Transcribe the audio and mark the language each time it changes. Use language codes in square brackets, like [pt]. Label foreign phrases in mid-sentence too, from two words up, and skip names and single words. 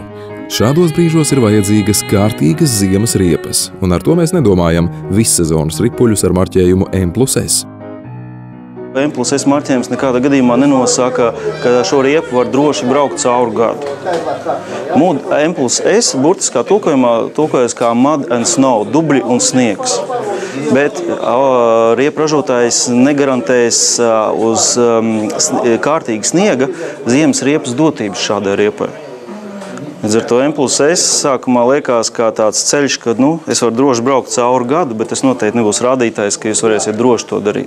[lv] Šādos brīžos ir vajadzīgas kārtīgas ziemas riepas, un ar to mēs nedomājam vissezonas ripuļus ar marķējumu M+S. M+S marķējums nekādā gadījumā nenosaka, ka šo riepu var droši braukt cauri gadu. M+S burtiskā tulkojas kā [en] mud and snow, [lv] dubļi un sniegs. Bet riepu ražotājs negarantēs uz kārtīga sniega ziemas riepas dotības šādai riepai. Līdz ar to M+S sākumā liekas kā tāds ceļš, ka es varu droši braukt cauri gadu, bet tas noteikti nebūs rādītājs, ka jūs varēsiet droši to darīt.